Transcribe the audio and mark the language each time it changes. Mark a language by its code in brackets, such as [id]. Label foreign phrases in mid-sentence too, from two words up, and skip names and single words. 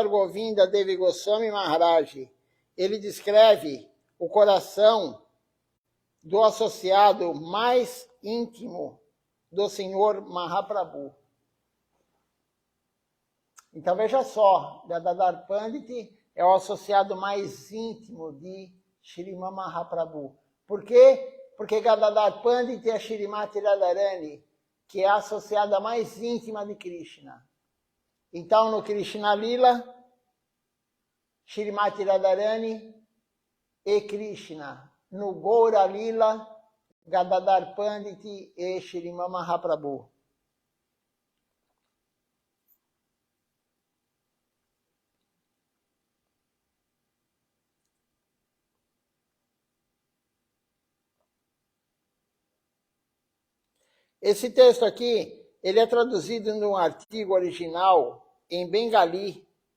[pt] Govinda Devi Goswami Maharaj, ele descreve o coração do associado mais íntimo do Senhor Mahaprabhu. Então veja só, Gadadhar Pandit é o associado mais íntimo de Shriman Mahaprabhu. Por quê? Porque Gadadhar Pandit é Shrimati Radharani, que é a associada mais íntima de Krishna. Então no Krishna Lila, Shrimati Radharani e Krishna. No Gaura Lila, Gadadhar Pandit e Shriman Mahaprabhu. Esse texto aqui, ele é traduzido num artigo original em Bengali,